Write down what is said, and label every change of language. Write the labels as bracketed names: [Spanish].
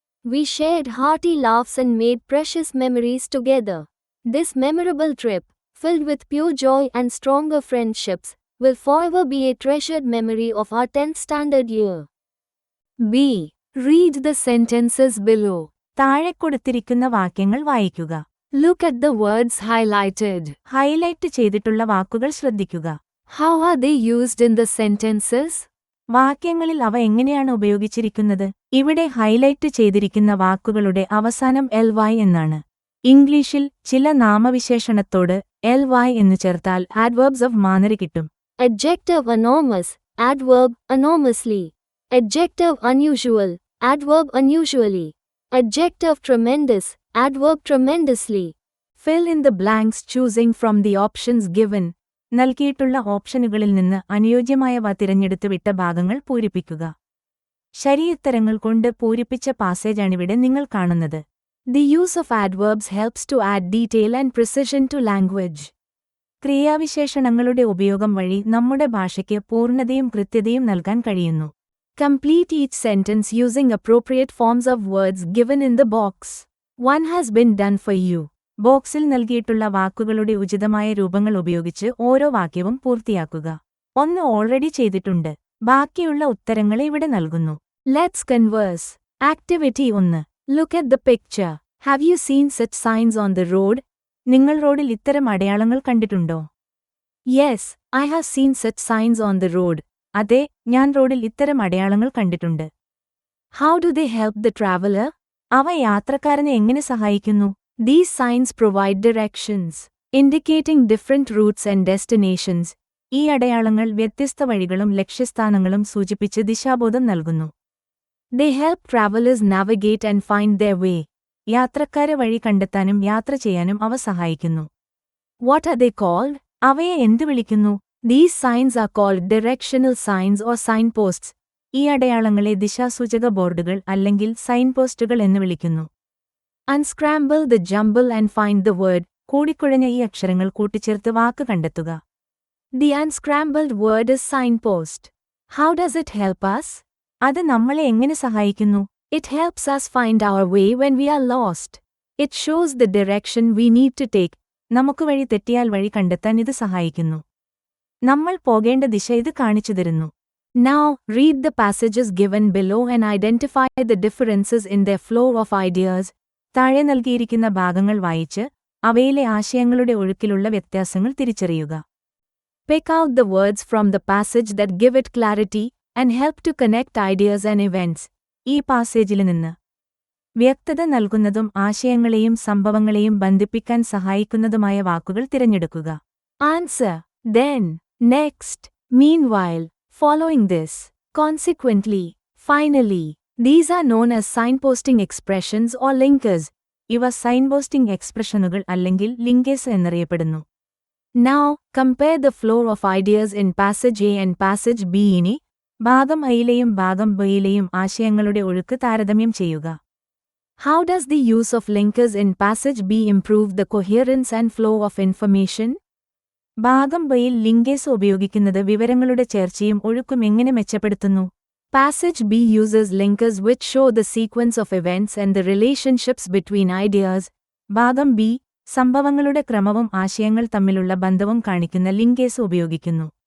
[English] We shared hearty laughs and made precious memories together. This memorable trip, filled with pure joy and stronger friendships, will forever be a treasured memory of our 10th standard year. B. Read the sentences below. [Malayalam] താഴെ കൊടുത്തിരിക്കുന്ന വാക്യങ്ങൾ വായിക്കുക. [English] Look at the words highlighted. [Malayalam] Highlight ചെയ്തിട്ടുള്ള വാക്കുകൾ ശ്രദ്ധിക്കുക. [English] How are they used in the sentences? [Malayalam] വാക്യങ്ങളിൽ അവ എങ്ങനെയാണ് ഉപയോഗിച്ചിരിക്കുന്നത്? ഇവിടെ ഹൈലൈറ്റ് ചെയ്തിരിക്കുന്ന വാക്കുകളുടെ അവസാനം ly എന്നാണ്. ഇംഗ്ലീഷിൽ ചില നാമവിശേഷണത്തോട് ly എന്നു ചേർത്താൽ [English] adverbs of manner [Malayalam] കിട്ടും. [English] Adjective enormous, adverb enormously. Adjective unusual, adverb unusually. Adjective tremendous, adverb tremendously. Fill in the blanks choosing from the options given. [Malayalam] നൽകിയിട്ടുള്ള ഓപ്ഷനുകളിൽ നിന്ന് അനുയോജ്യമായവ തിരഞ്ഞെടുത്ത് വിട്ട ഭാഗങ്ങൾ പൂരിപ്പിക്കുക. ശരിയുത്തരങ്ങൾ കൊണ്ട് പൂരിപ്പിച്ച പാസേജാണിവിടെ നിങ്ങൾ കാണുന്നത്. [English] The use of adverbs helps to add detail and precision to language. [Malayalam] ക്രിയാവിശേഷണങ്ങളുടെ ഉപയോഗം വഴി നമ്മുടെ ഭാഷയ്ക്ക് പൂർണ്ണതയും കൃത്യതയും നൽകാൻ കഴിയുന്നു. [English] Complete each sentence using appropriate forms of words given in the box. One has been done for you. [Malayalam] ബോക്സിൽ നൽകിയിട്ടുള്ള വാക്കുകളുടെ ഉചിതമായ രൂപങ്ങൾ ഉപയോഗിച്ച് ഓരോ വാക്യവും പൂർത്തിയാക്കുക. ഒന്ന് ഓൾറെഡി ചെയ്തിട്ടുണ്ട്. ബാക്കിയുള്ള ഉത്തരങ്ങളെ ഇവിടെ നൽകുന്നു. [English] Let's converse. Activity 1. Look at the picture. Have you seen such signs on the road? [Malayalam] നിങ്ങൾ റോഡിൽ ഇത്തരം അടയാളങ്ങൾ കണ്ടിട്ടുണ്ടോ? [English] Yes, I have seen such signs on the road. [Malayalam] അതെ, ഞാൻ റോഡിൽ ഇത്തരം അടയാളങ്ങൾ കണ്ടിട്ടുണ്ട്. [English] How do they help the traveler? [Malayalam] അവ യാത്രക്കാരനെ എങ്ങനെ സഹായിക്കുന്നു? [English] These signs provide directions, indicating different routes and destinations. [Malayalam] ഈ അടയാളങ്ങൾ വ്യത്യസ്ത വഴികളും ലക്ഷ്യസ്ഥാനങ്ങളും സൂചിപ്പിച്ച് ദിശാബോധം നൽകുന്നു. [English] They help travelers navigate and find their way. [Malayalam] യാത്രക്കാരെ വഴി കണ്ടെത്താനും യാത്ര ചെയ്യാനും അവ സഹായിക്കുന്നു. [English] What are they called? [Malayalam] അവയെ എന്ത് വിളിക്കുന്നു? [English] These signs are called directional signs or signposts. [Malayalam] ഈ അടയാളങ്ങളെ ദിശാസൂചക ബോർഡുകൾ അല്ലെങ്കിൽ സൈൻപോസ്റ്റുകൾ എന്ന് വിളിക്കുന്നു. [English] Unscramble the jumble and find the word. [Malayalam] കൂടിക്കുഴഞ്ഞ ഈ അക്ഷരങ്ങൾ കൂട്ടിച്ചേർത്ത് വാക്ക് കണ്ടെത്തുക. [English] The unscrambled word is signpost. How does it help us? [Malayalam] അത് നമ്മളെ എങ്ങനെ സഹായിക്കുന്നു? [English] It helps us find our way when we are lost. It shows the direction we need to take. [Malayalam] നമുക്ക് വഴി തെറ്റിയാൽ വഴി കണ്ടെത്താൻ ഇത് സഹായിക്കുന്നു. നമ്മൾ പോകേണ്ട ദിശ ഇത് കാണിച്ചു തരുന്നു. [English] Now, read the passages given below and identify the differences in their flow of ideas. [Malayalam] താഴെ നൽകിയിരിക്കുന്ന ഭാഗങ്ങൾ വായിച്ച് അവയിലെ ആശയങ്ങളുടെ ഒഴുക്കിലുള്ള വ്യത്യാസങ്ങൾ തിരിച്ചറിയുക. [English] Pick out the words from the passage that give it clarity and help to connect ideas and events. [Malayalam] ഈ പാസേജിൽ നിന്ന് വ്യക്തത നൽകുന്നതും ആശയങ്ങളെയും സംഭവങ്ങളെയും ബന്ധിപ്പിക്കാൻ സഹായിക്കുന്നതുമായ വാക്കുകൾ തിരഞ്ഞെടുക്കുക. [English] Answer. Then. Next. Meanwhile. Following this. Consequently. Finally. These are known as signposting expressions or linkers. [Malayalam] ഇവ സൈൻപോസ്റ്റിംഗ് എക്സ്പ്രഷനുകൾ അല്ലെങ്കിൽ ലിങ്കേഴ്സ് എന്നറിയപ്പെടുന്നു. [English] Now, compare the flow of ideas in passage A and passage B. [Malayalam] ഇനി ഭാഗം ഐയിലെയും ഭാഗം ബിയിലെയും ആശയങ്ങളുടെ ഒഴുക്ക് താരതമ്യം ചെയ്യുക. [English] How does the use of linkers in passage B improve the coherence and flow of information? [Malayalam] ഭാഗം ബിയിൽ ലിങ്കേഴ്സ് ഉപയോഗിക്കുന്നത് വിവരങ്ങളുടെ ചേർച്ചയും ഒഴുക്കും എങ്ങനെ മെച്ചപ്പെടുത്തുന്നു? [English] Passage B uses linkers which show the sequence of events and the relationships between ideas. [Malayalam] ഭാഗം B സംഭവങ്ങളുടെ ക്രമവും ആശയങ്ങൾ തമ്മിലുള്ള ബന്ധവും കാണിക്കുന്ന ലിങ്കേഴ്സ് ഉപയോഗിക്കുന്നു.